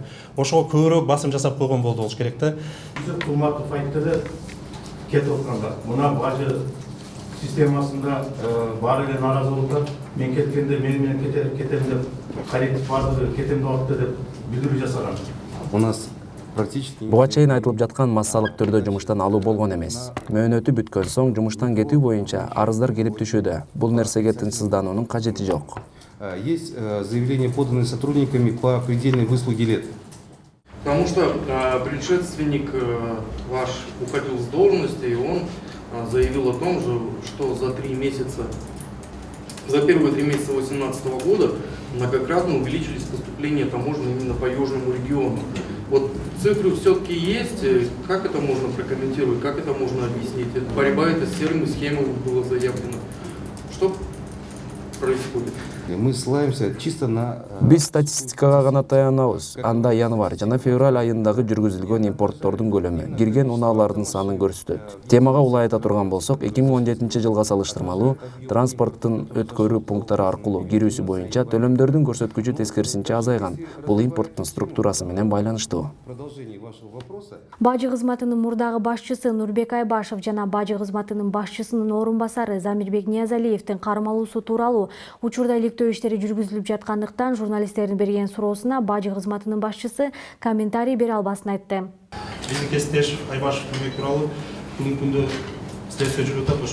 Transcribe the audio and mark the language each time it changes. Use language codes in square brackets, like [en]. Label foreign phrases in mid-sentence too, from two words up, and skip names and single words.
[ky] Ошого көбүрөөк басым жасап койгон болуш керек да. Кулматов айтты да кетип атканда. Мына бажы системасында бар эле нааразылыктар мен кеткенде менен кетем деп Каритов барды кетем деп атты деп билдирүү жасаган. [ru] У нас практически... [ky] Буга чейин айтылып жаткан массалык түрдө жумуштан алуу болгон эмес. Мөөнөтү бүткөн соң жумуштан кетүү боюнча арыздар келип түшүүдө. Бул нерсеге тынчсыздануунун кажети жок. [ru] Есть заявления, поданные сотрудниками по предельной выслуге лет. Потому что предшественник ваш уходил с должности, и он заявил о том же, что за первые 3 месяца 2018 года многократно увеличились поступления таможни именно по Южному региону. Вот цифры все-таки есть, как это можно прокомментировать, как это можно объяснить? Борьба это с серыми схемами было заявлено. Что происходит? Мы ссылаемся чисто на... [ky] Биз статистикага гана таянабыз. Анда январь жана февраль айындагы жүргүзүлгөн импорттордун көлөмү, кирген унаалардын санын көрсөтөт. Темага улай айта турган болсок, 2017-жылга салыштырмалуу транспорттун өткөрүү пункттары аркылуу кирүүсү боюнча төлөмдөрдүн көрсөткүчү тескерисинче азайган. Бул импорттун структурасы менен байланыштуу. [ru] Продолжение вашего вопроса. [ky] Бажы кызматынын мурдагы башчысы Нурбек Айбашев жана бажы кызматынын башчысынын орун басары Замирбек Ниязалиевдин кармалуусу тууралуу учурда иликтөө иштери жүргүзүлүп жаткандыктан журналисттердин берген суроосуна бажы кызматынын башчысы комментарий бере албасын айтты. Биздин кесиптеш Айбашев Нурбек тууралуу бүгүнкү күндө следствие жүрүп атат.